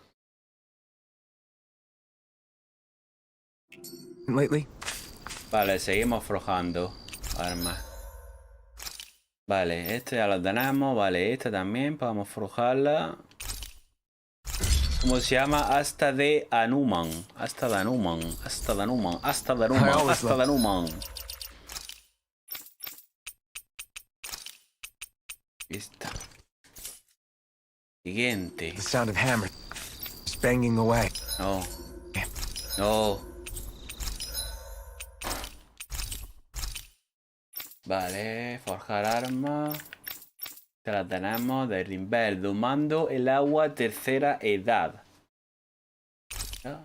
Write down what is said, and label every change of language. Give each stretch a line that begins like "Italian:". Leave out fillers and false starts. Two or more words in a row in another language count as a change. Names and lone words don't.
English: Lately?
Spanish: Vale, seguimos forjando armas. Vale, este ya lo tenemos. Vale, esta también, podemos forjarla. ¿Cómo se llama? Asta de Anuman. Asta de Anuman. Asta de Anuman. Asta de Anuman. Asta de Anuman. Esta. Siguiente.
English: The sound of hammer. Just banging away.
Spanish: No. No. Vale, forjar armas. Esta la tenemos. Derribar, domando el agua, tercera edad. ¿Ya?